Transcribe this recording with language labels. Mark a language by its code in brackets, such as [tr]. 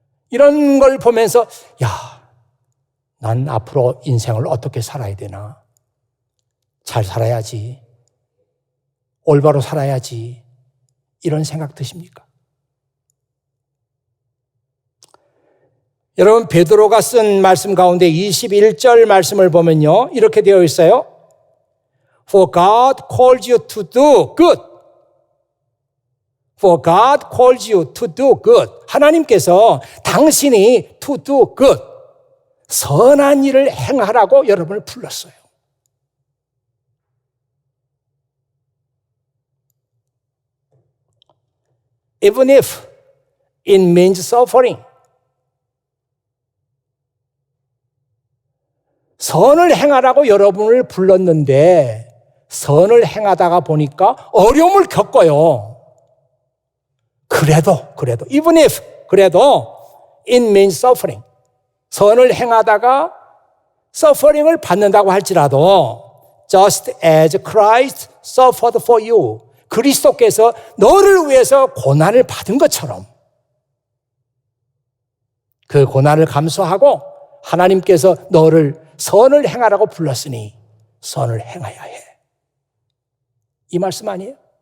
[ko] 이런 걸 보면서 야, 난 앞으로 인생을 어떻게 살아야 되나? 잘 살아야지. 올바로 살아야지. 이런 생각 드십니까? 여러분 베드로가 쓴 말씀 가운데 21절 말씀을 보면요. 이렇게 되어 있어요. [en] For God calls you to do good. For God calls you to do good. [ko] 하나님께서 당신이 [en] to do good. [ko] 선한 일을 행하라고 여러분을 불렀어요. [en] Even if it means suffering. [ko] 선을 행하라고 여러분을 불렀는데 선을 행하다가 보니까 어려움을 겪어요. 그래도 [en] even if 그래도 it means suffering. [ko] 선을 행하다가 suffering을 받는다고 할지라도 [en] just as Christ suffered for you. [ko] 그리스도께서 너를 위해서 고난을 받은 것처럼 그 고난을 감수하고 하나님께서 너를 선을 행하라고 불렀으니 선을 행해야 해. 이 말씀 아니에요?